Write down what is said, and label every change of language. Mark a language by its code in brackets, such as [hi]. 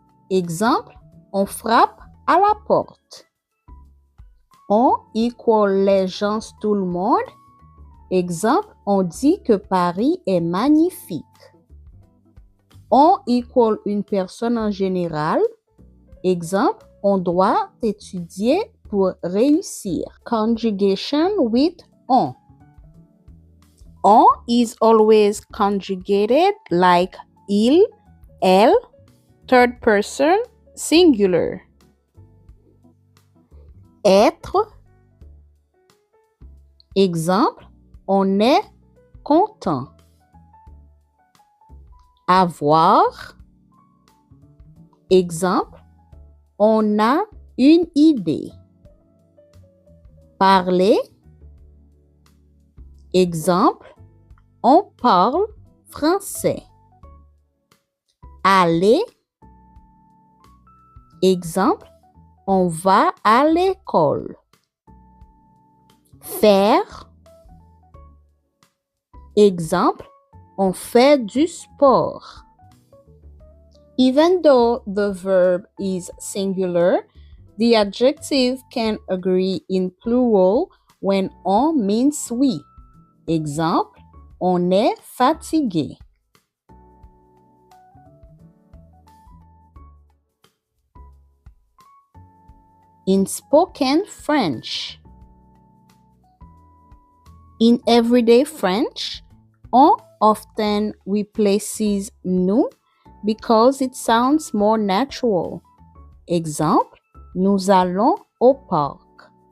[fr] Exemple, on frappe à la porte. On equal les gens, tout le monde. Exemple, on dit que Paris est magnifique. On equal une personne en général. Exemple, on doit étudier pour réussir. [en] Conjugation with on. On is always conjugated like il, elle, third person singular. [fr] Être. Exemple, on est content. Avoir. Exemple, on a une idée. Parler. Exemple, on parle français. Aller. Exemple, on va à l'école. Faire. Exemple, on fait du sport. [en] Even though the verb is singular, the adjective can agree in plural when on means we. [fr] Exemple, on est fatigué. [en] In spoken French. In everyday French, on often replaces nous because it sounds more natural. [fr] Exemple, nous allons au parc.